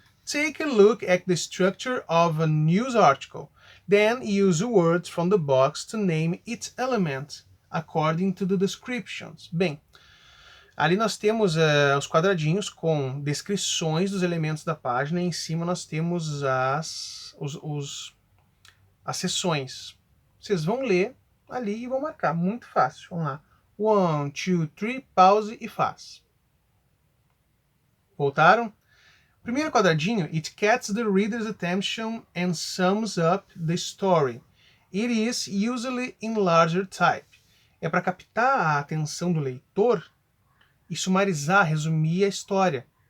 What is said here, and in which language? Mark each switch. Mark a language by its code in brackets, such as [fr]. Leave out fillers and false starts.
[en] Take a look at the structure of a news article. Then use words from the box to name its elements according to the descriptions. [pt] Bem, ali nós temos os quadradinhos com descrições dos elementos da página e em cima nós temos as seções. Vocês vão ler ali e vão marcar. Muito fácil. Vamos lá. 1, 2, 3, pause e faz. Voltaram? Primeiro quadradinho, [en] it catches the reader's attention and sums up the story. It is usually in larger type. [pt] É para captar a atenção do leitor e sumarizar, resumir a história.